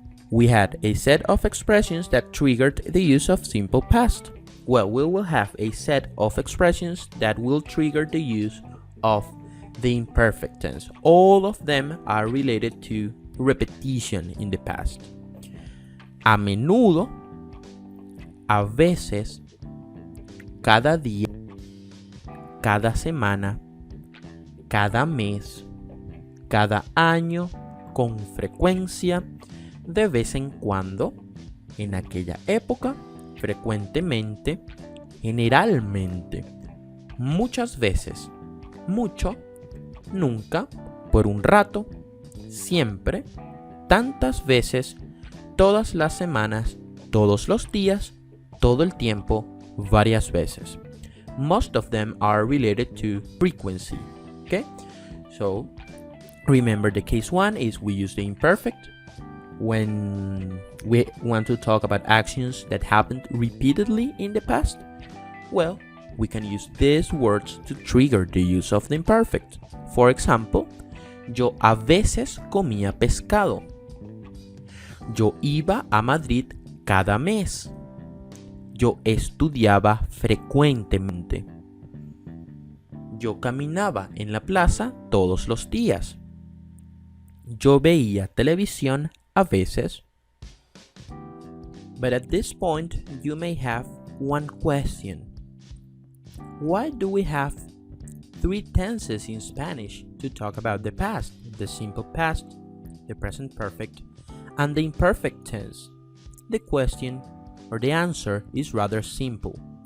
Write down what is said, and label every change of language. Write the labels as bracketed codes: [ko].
[en] We had a set of expressions that triggered the use of simple past. Well, we will have a set of expressions that will trigger the use of the imperfect tense. All of them are related to repetition in the past. [es] A menudo, a veces, cada día, cada semana, cada mes, cada año, con frecuencia, de vez en cuando, en aquella época, frecuentemente, generalmente, muchas veces, mucho, nunca, por un rato, siempre, tantas veces, todas las semanas, todos los días, todo el tiempo, varias veces. [en] Most of them are related to frequency. Okay? So, remember the case 1 is we use the imperfect when we want to talk about actions that happened repeatedly in the past. Well, we can use these words to trigger the use of the imperfect. For example, [es] yo a veces comía pescado. Yo iba a Madrid cada mes. Yo estudiaba frecuentemente. Yo caminaba en la plaza todos los días. Yo veía televisión a veces. [en] But at this point, you may have one question. Why do we have 3 tenses in Spanish to talk about the past? The simple past, the present perfect, and the imperfect tense. The question or the answer is rather simple.